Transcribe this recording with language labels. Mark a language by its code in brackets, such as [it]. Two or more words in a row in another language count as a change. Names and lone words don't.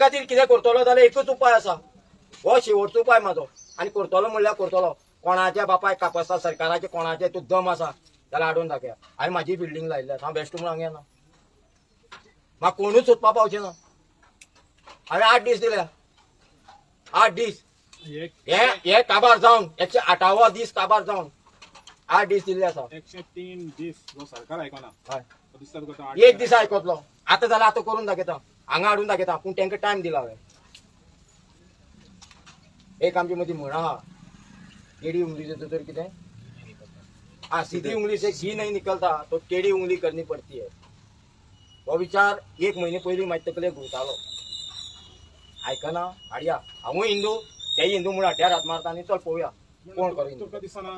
[kok] खातीर कितें करतलो जाल्यार एकच उपाय आसा हो शेवटचो उपाय म्हाजो आनी करतलो म्हणल्यार करतलो कोणाच्या बापाय कापसा सरकाराचे कोणाचे तूं दम आसा जाल्यार हाडून दाखया हांवें म्हाजी बिल्डींग लायिल्ली आसा हांव बेस्ट म्हणून हांगा येना म्हाका कोणूच सोदपा पावचें ना हांवें 8 दीस दिल्या 8 दीस हे काबार जावन 108वा दीस काबार जावन 8 दीस दिल्ले आसा 103 दीस जो सरकार आयकना एक दीस आयकतलो आतां जाल्यार आतां करून दाखयता हांगा हाडून दाखयता पूण तांकां टायम दिला हांवें एक आमचे मदीं म्हण आहा [hi] टेढ़ी उंगली [kok] तर कितें [hi] सीधी उंगली से घी नहीं निकलता तो टेढ़ी उंगली करनी पड़ती है [kok] हो विचार 1 म्हयने पयलीं म्हाजे तकलेक घुंवतालो आयकना हाडया हांवूय हिंदू तेय हिंदू म्हणून हाड्यार हात मारता आनी चल पळोवया कोण करीन